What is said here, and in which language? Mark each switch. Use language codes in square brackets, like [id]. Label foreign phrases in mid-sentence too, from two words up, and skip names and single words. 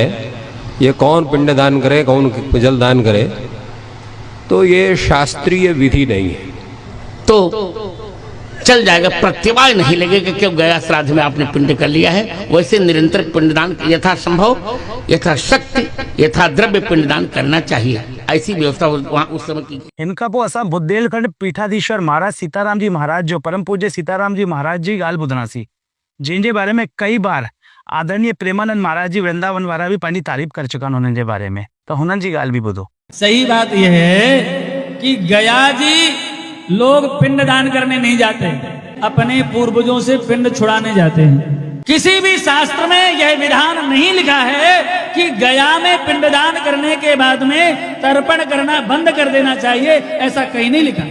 [hi] ये कौन पिंडदान करे, कौन जलदान करे, तो ये शास्त्रीय विधि नहीं है। तो चल जाएगा, प्रत्यवाय नहीं लगेगा कि गया श्राद्ध में आपने पिंड कर लिया है। वैसे निरंतर पिंडदान यथासंभव, यथाशक्ति, यथा द्रव्य पिंडदान करना चाहिए। ऐसी व्यवस्था वहाँ उस समय की। [sd] इनका पोइ असां बुंदेलखंड पीठाधीश्वर महाराज सीताराम जी महाराज जो परम पूज्य सीताराम जी महाराज जी ॻाल्हि ॿुधणासीं, [hi] जिनके बारे में कई बार [sd] आदरणीय प्रेमानंद महाराज जी वृंदावन वारा भी पंहिंजी तारीफ़ कर चुका आहिनि उन्हनि जे बारे में। तो हुननि जी ॻाल्हि भी ॿुधो। [hi] सही बात यह है कि गया जी लोग पिंड दान करने नहीं जाते, अपने पूर्वजों से पिंड छुड़ाने जाते हैं। किसी भी शास्त्र में यह विधान नहीं लिखा है कि गया में पिंडदान करने के बाद में तर्पण करना बंद कर देना चाहिए, ऐसा कहीं नहीं लिखा।